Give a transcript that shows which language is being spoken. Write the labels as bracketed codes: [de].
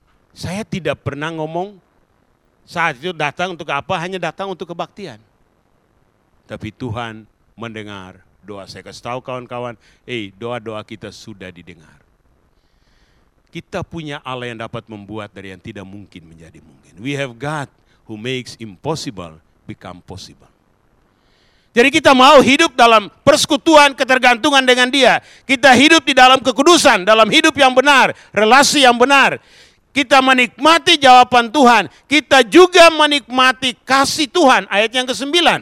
[id] Saya tidak pernah ngomong saat itu datang untuk apa, hanya datang untuk kebaktian. Tapi Tuhan mendengar doa. Saya kasih tahu kawan-kawan, doa-doa kita sudah didengar. Kita punya Allah yang dapat membuat dari yang tidak mungkin menjadi mungkin. [en] We have God who makes impossible become possible. [id] Jadi kita mau hidup dalam persekutuan, ketergantungan dengan Dia. Kita hidup di dalam kekudusan, dalam hidup yang benar, relasi yang benar. Kita menikmati jawaban Tuhan. Kita juga menikmati kasih Tuhan. Ayat yang ke-9.